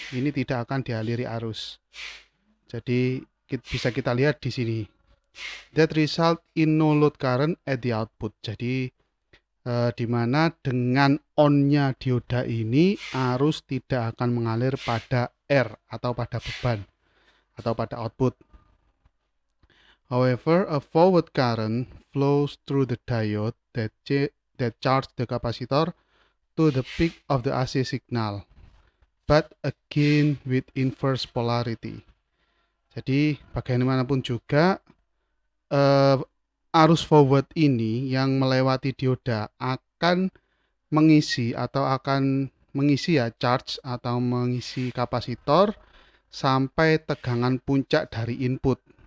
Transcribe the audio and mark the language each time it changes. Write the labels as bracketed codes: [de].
[id] Ini tidak akan dialiri arus. Jadi bisa kita lihat di sini. [en] That result in no load current at the output. [id] Jadi di mana dengan on-nya dioda ini arus tidak akan mengalir pada R atau pada beban atau pada output. [en] However, a forward current flows through the diode that charge the capacitor to the peak of the AC signal, but again with inverse polarity. [id] Jadi bagaimanapun juga arus forward ini yang melewati dioda akan mengisi charge atau mengisi kapasitor sampai tegangan puncak dari input.